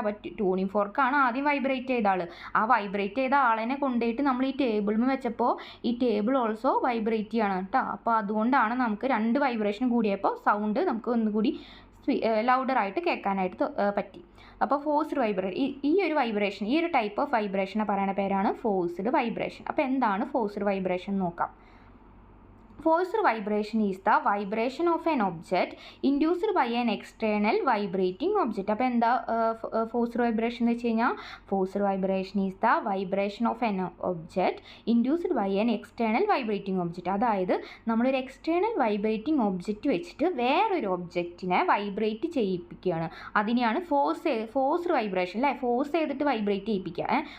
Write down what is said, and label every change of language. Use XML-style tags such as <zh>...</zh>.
<ml>അപ്പോൾ ട്യൂണിംഗ് ഫോർക്കാണ് ആദ്യം വൈബ്രേറ്റ് ചെയ്ത ആൾ. ആ വൈബ്രേറ്റ് ചെയ്ത ആളിനെ കൊണ്ടുപോയിട്ട് നമ്മൾ ഈ ടേബിളിൽ വെച്ചപ്പോൾ ഈ ടേബിൾ ഓൾസോ വൈബ്രേറ്റ് ചെയ്യാണ് കേട്ടോ. അപ്പോൾ അതുകൊണ്ടാണ് നമുക്ക് 2 വൈബ്രേഷൻ കൂടിയപ്പോൾ സൗണ്ട് നമുക്ക് ഒന്നുകൂടി ലൗഡറായിട്ട് കേൾക്കാനായിട്ട് പറ്റി. അപ്പോൾ ഫോഴ്സ്ഡ് വൈബ്രേഷൻ, ഈ ഒരു ടൈപ്പ് ഓഫ് വൈബ്രേഷനെ പറയുന്ന പേരാണ് ഫോഴ്സ്ഡ് വൈബ്രേഷൻ. അപ്പോൾ എന്താണ് ഫോഴ്സ്ഡ് വൈബ്രേഷൻ നോക്കാം.</ml> <en>Forced vibration is the vibration of an object induced by an external vibrating object.</en> <ml>അപ്പോൾ എന്താ ഫോഴ്സ്ഡ് വൈബ്രേഷൻ എന്ന് വെച്ച് കഴിഞ്ഞാൽ,</ml> <en>Forced vibration is the vibration of an object induced by an external vibrating object.</en> <ml>അതായത് നമ്മളൊരു external vibrating object വെച്ചിട്ട് വേറൊരു ഒബ്ജക്റ്റിനെ വൈബ്രേറ്റ് ചെയ്യിപ്പിക്കുകയാണ്. അതിനെയാണ് ഫോഴ്സ്ഡ് വൈബ്രേഷൻ അല്ലേ, ഫോഴ്സ് ചെയ്തിട്ട് വൈബ്രേറ്റ് ചെയ്യിപ്പിക്കുക.</ml>